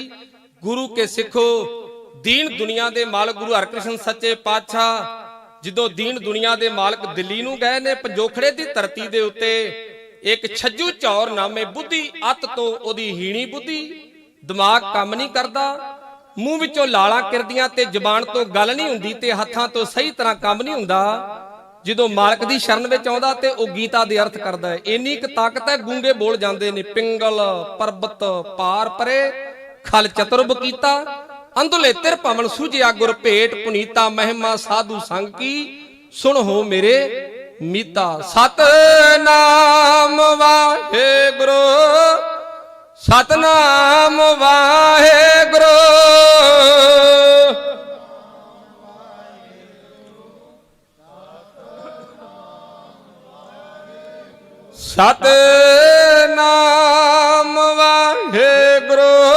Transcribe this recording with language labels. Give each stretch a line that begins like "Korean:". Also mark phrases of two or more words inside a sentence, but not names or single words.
Punjabi: ਗੁਰੂ ਕੇ ਸਿਖੋ ਦੀਨ ਦੁਨੀਆ ਦੇ ਮਾਲਕ ਗੁਰੂ ਹਰਕ੍ਰਿਸ਼ਨ ਸੱਚੇ ਪਾਤਸ਼ਾਹ ਜਿਦੋਂ ਦੀਨ ਦੁਨੀਆ ਦੇ ਮਾਲਕ ਦਿੱਲੀ ਨੂੰ ਗਏ ਨੇ, ਪੰਜੋਖੜੇ ਦੀ ਧਰਤੀ ਦੇ ਉੱਤੇ ਏਕ ਛੱਜੂ ਚੌਰ ਨਾਮੇ ਬੁੱਧੀ ਅਤ ਤੋ ਓਦੀ ਹੀਣੀ ਬੁੱਧੀ, ਦਿਮਾਗ ਕਾਮ ਨਹੀਂ ਕਰਤਾ, ਮੂੰਹ ਵਿਚੋਂ ਲਾਲਾਂ ਕਿਰਦੀਆਂ ਤੇ ਜਬਾਨ ਤੋ ਗੱਲ ਨਹੀਂ ਹੁੰਦੀ ਤੇ ਹੱਥਾਂ ਤੋ ਸਹੀ ਤਰ੍ਹਾਂ ਕਾਮ ਨਹੀਂ ਹੁੰਦਾ। ਜਦੋਂ ਮਾਲਕ ਦੀ ਸ਼ਰਣ ਵਿਚ ਆਉਂਦਾ ਤੇ ਓ ਗੀਤਾ ਦੇ ਅਰਥ ਕਰਦਾ ਹੈ। ਇੰਨੀ ਕ ਤਾਕਤ ਹੈ ਗੂੰਗੇ ਬੋਲ ਜਾਂਦੇ ਨੇ, ਪਿੰਗਲ ਪਰਬਤ ਪਾਰ ਪਰੇ ਖਲ ਚਤੁਰਭ ਕੀਤਾ, ਅੰਧਲੇ ਤਿਰ ਪਵਨ ਸੂਝਿਆ ਗੁਰ ਭੇਟ, ਪੁਨੀਤਾ ਮਹਿਮਾ ਸਾਧੂ ਸੰਗ ਕੀ ਸੁਨ ਹੋ ਮੇਰੇ ਮੀਤਾ। ਸਤਨਾਮ ਵਾਹਿਗੁਰੂ, ਸਤਨਾਮ ਵਾਹਿਗੁਰੂ, ਸਤਨਾਮ ਵਾਹਿਗੁਰੂ,